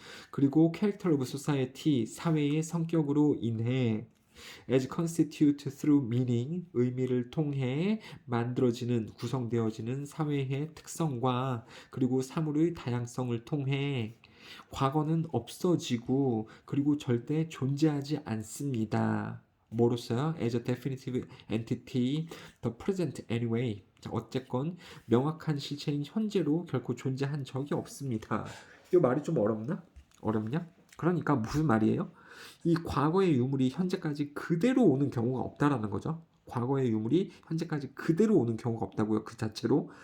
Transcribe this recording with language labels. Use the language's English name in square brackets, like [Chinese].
[Korean] 그리고 [English] character of society, [Korean] 사회의 성격으로 인해 [English] as constitute through meaning, [Korean] 의미를 통해 만들어지는, 구성되어지는 사회의 특성과 그리고 사물의 다양성을 통해 과거는 없어지고 그리고 절대 존재하지 않습니다. 뭐로써요? [English] As a definitive entity, the present anyway. [Korean] 자, 어쨌건 명확한 실체인 현재로 결코 존재한 적이 없습니다. 이 말이 좀 어렵나? 어렵냐? 그러니까 무슨 말이에요? 이 과거의 유물이 현재까지 그대로 오는 경우가 없다라는 거죠. 과거의 유물이 현재까지 그대로 오는 경우가 없다고요. 그 자체로.